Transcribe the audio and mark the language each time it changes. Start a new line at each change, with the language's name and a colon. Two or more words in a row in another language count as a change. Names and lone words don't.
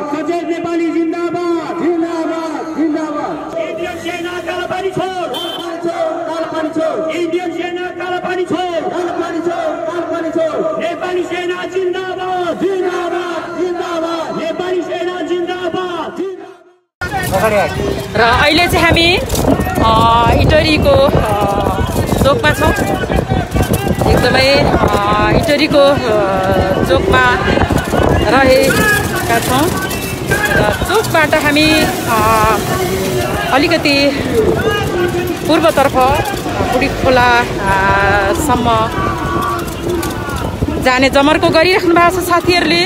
Nepali: सचेत नेपाली जिन्दाबाद, जिन्दाबाद, जिन्दाबाद।
Hindi: इंडियन सेना काला पानी छोड़, काला पानी छोड़। इंडियन सेना काला पानी छोड़, काला पानी छोड़, काला पानी छोड़।
Nepali: नेपाली सेना जिन्दाबाद, जिन्दाबाद, जिन्दाबाद। नेपाली सेना जिन्दाबाद, जिन्दाबाद। र अहिले चाहिँ हामी इटरीको चोकमा छौँ। एकदमै इटरीको चोकमा रहेका छौँ र चोकबाट हामी अलिकति पूर्वतर्फ बुढी खोलासम्म जाने जमर्को गरिराख्नु भएको छ साथीहरूले।